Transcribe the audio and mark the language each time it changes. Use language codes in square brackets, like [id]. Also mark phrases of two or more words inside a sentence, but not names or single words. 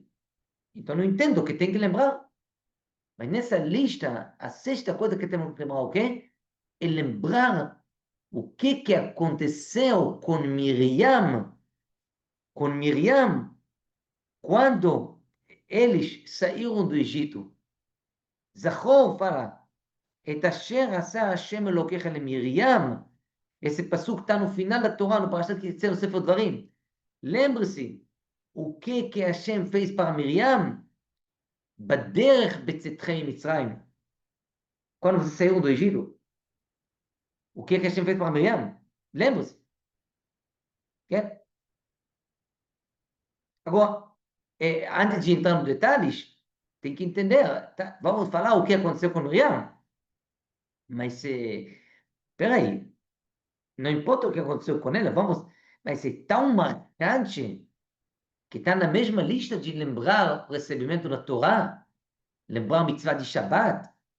[pt] Então, não entendo o que tem que lembrar. Mas nessa lista, a sexta coisa que temos que lembrar, o quê? É lembrar o que aconteceu com Miriam, quando eles saíram do Egito. [he] זכור fala, את אשר עשה השם אלקיך ל מרים. [pt] Esse passuco está no final da Torá, no Parashat Kitzer, no Sefer Dvarim. Lembre-se, o que Hashem fez para Miriam? [he] בדרך בצאתכם מצרים. [pt] Quando vocês saíram do Egito, o que Hashem fez para Miriam? Lembre-se. Yeah. Agora, antes de entrar nos detalhes, tem que entender, tá? Vamos falar o que aconteceu com Miriam, mas peraí, não importa o que aconteceu com ela, vai ser tão marcante que está na mesma lista de lembrar o recebimento da Torá, lembrar a mitzvah de Shabbat,